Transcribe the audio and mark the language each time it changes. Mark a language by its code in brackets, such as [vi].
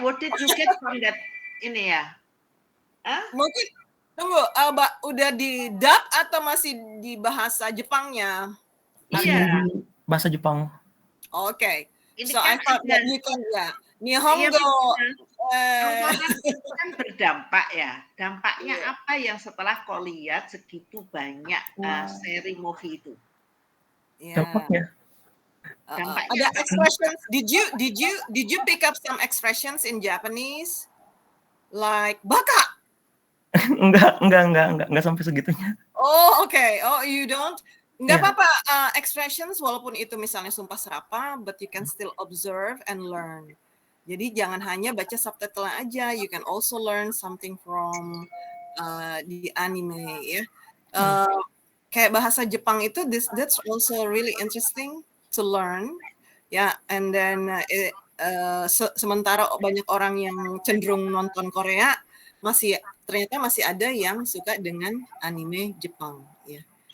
[en] What did you get from that [id] ini ya? Mungkin tunggu, udah di dub atau masih di bahasa Jepangnya? Iya. Bahasa Jepang. [en] Okay. [id] Ini [en] So I thought that you can Nihongo. [id] Itu kan berdampak ya. Dampaknya apa yang setelah kau lihat segitu banyak seri movie itu? Dampaknya. Ada expressions. [en] Did you pick up some expressions in Japanese? Like baka? [id] Enggak sampai segitunya. [en] Oh, okay. Oh, you don't? [id] Enggak apa-apa, [en] expressions [id] walaupun itu misalnya sumpah serapah, [en] but you can still observe and learn. [id] Jadi jangan hanya baca subtitle aja, [en] you can also learn something from the anime ya. [id] Kayak bahasa Jepang itu [en] that's also really interesting to learn ya. And then [id] sementara banyak orang yang cenderung nonton Korea, ternyata masih ada yang suka dengan anime Jepang ya.